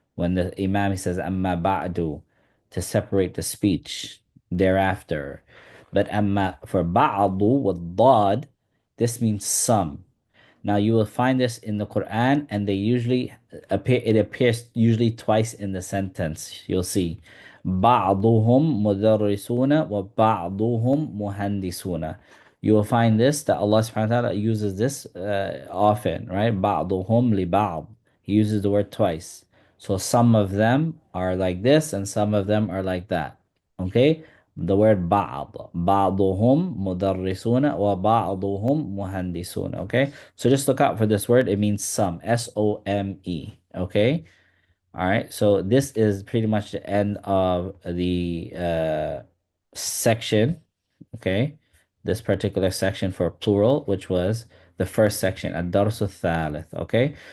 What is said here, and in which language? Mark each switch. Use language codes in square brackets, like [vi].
[en] When the Imam says amma ba'du to separate the speech thereafter. But amma for ba'du with dad, this means some. Now you will find this in the Quran, and they usually appear. It appears usually twice in the sentence. [ar] You'll see, بعضهم مدرسون وبعضهم مهندسون. [en] You will find this that Allah Subhanahu wa Taala uses this often, right? [ar] بعضهم لبعض. [en] He uses the word twice. So some of them are like this, and some of them are like that. Okay, the word بعض. [ar] بعضهم مدرسون وبعضهم مهندسون. [en] Okay. So just look out for this word. It means some. SOME. Okay. All right. So this is pretty much the end of the section. Okay. This particular section for plural, which was the first section, ad-darsu thalith. Okay.